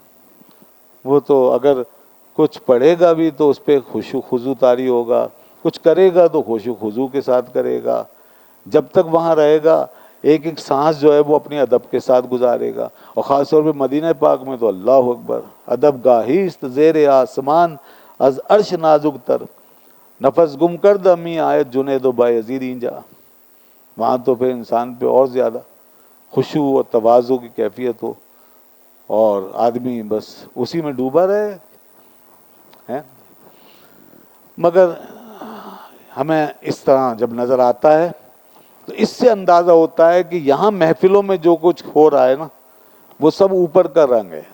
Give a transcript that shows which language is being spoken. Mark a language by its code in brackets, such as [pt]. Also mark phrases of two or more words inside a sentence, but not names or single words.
[ur] وہ تو اگر کچھ پڑھے گا بھی تو اس پہ خشوع خضوع طاری ہوگا، کچھ کرے گا تو خشوع خضوع کے ساتھ کرے گا. جب تک وہاں رہے گا ایک ایک سانس جو ہے وہ اپنی ادب کے ساتھ گزارے گا. اور خاص طور پہ مدینہ پاک میں تو اللہ اکبر، [fa] ادب گاہیست زیر آسمان از عرش نازک تر، نفس گم کر دمی آیت جنید و بایزید اینجا. [ur] وہاں تو پھر انسان پہ اور زیادہ خشوع اور تواضع کی کیفیت ہو اور آدمی بس اسی میں ڈوبا رہے ہیں. مگر ہمیں اس طرح جب نظر آتا ہے تو اس سے اندازہ ہوتا ہے کہ یہاں محفلوں میں جو کچھ ہو رہا ہے نا وہ سب اوپر کا رنگ ہے.